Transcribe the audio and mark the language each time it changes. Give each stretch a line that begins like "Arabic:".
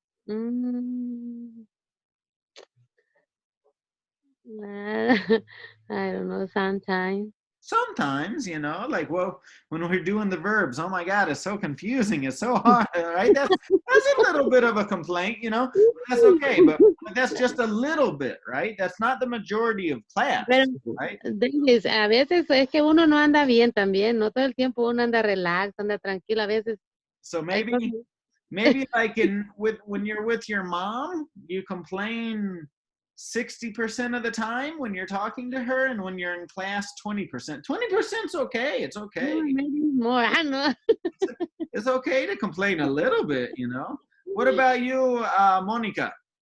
English: Mm, I don't know, sometimes. Sometimes, like, well, when we're doing the verbs, oh my God, it's so confusing. It's so hard, right? That's a little bit of a complaint, that's okay, but that's just a little bit, right? That's not the majority of class,
Spanish: Pero,
English: right?
Spanish: Dennis, a veces es que uno no anda bien también, no todo el tiempo uno anda relax, anda tranquilo, a veces
English: So
Spanish: hay
English: maybe
Spanish: cosas.
English: like when you're with your mom, you complain 60% of the time when you're talking to her, and when you're in class, 20%. 20%'s okay. It's okay. No, maybe more, no. It's okay to complain a little bit, What about you, Monica?